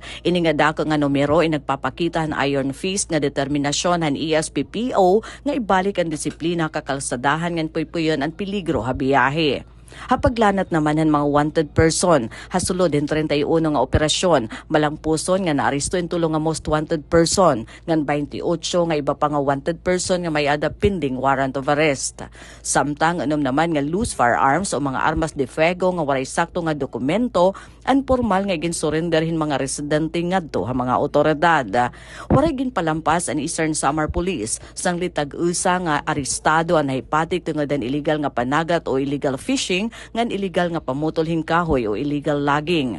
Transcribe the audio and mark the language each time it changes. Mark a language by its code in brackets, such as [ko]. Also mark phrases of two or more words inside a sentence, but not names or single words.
[war] Ini nga dako nga numero ay nagpapakita ang [en] iron fist [war] nga determinasyon han ESPPO nga ibalik ang disiplina kakalsadahan ngan puy-puyon ang peligro ha biyahe. Hapaglanat naman ang mga [en] wanted person. [war] Hasulod din 31 nga operasyon. Malangpuson nga naaresto in tulong nga [en] most wanted person. [war] Ngan 28 nga iba pa nga [en] wanted person [war] nga may ada [en] pending warrant of arrest. [war] Samtang unom naman nga [en] loose firearms [war] o mga [es] armas de fuego [war] nga walay sakto nga dokumento ang formal nga ginsurrenderhin mga residente ngadto ha mga otoridad. Waray ginpalampas ang Eastern Samar Police sang litag-usa nga arestado ang nahipatik tungod ang illegal nga panagat o [en] illegal fishing [war] ngan illegal nga pamutol kahoy o [en] illegal logging.